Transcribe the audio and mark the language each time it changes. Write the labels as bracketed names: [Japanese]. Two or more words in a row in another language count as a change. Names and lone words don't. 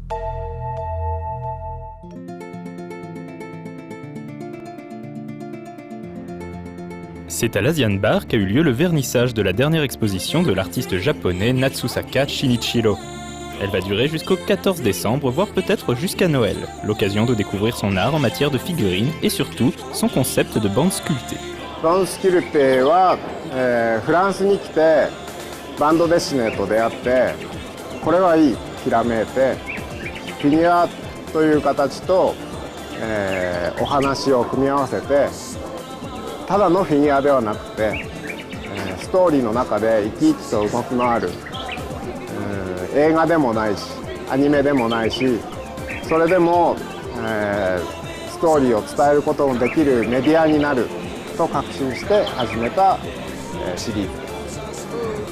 [French] C'est à l'Asian Bar qu'a eu lieu le vernissage de la dernière exposition de l'artiste japonais Natsusaka Shinichiro. Elle va durer jusqu'au 14 décembre, voire peut-être jusqu'à Noël, l'occasion de découvrir son art en matière de figurines et surtout son concept de bande sculptée. [Japanese] バンドスキルテは、フランスに来てバンドデシネと出会ってこれはいいひらめいてフィギュアという形と、お話を組み合わせてただのフィギュアではなくて、ストーリーの中で生き生きと動き回る、映画でもないしアニメでもないしそれでも、ストーリーを伝えることのできるメディアになると確信して始めた、シリーズ。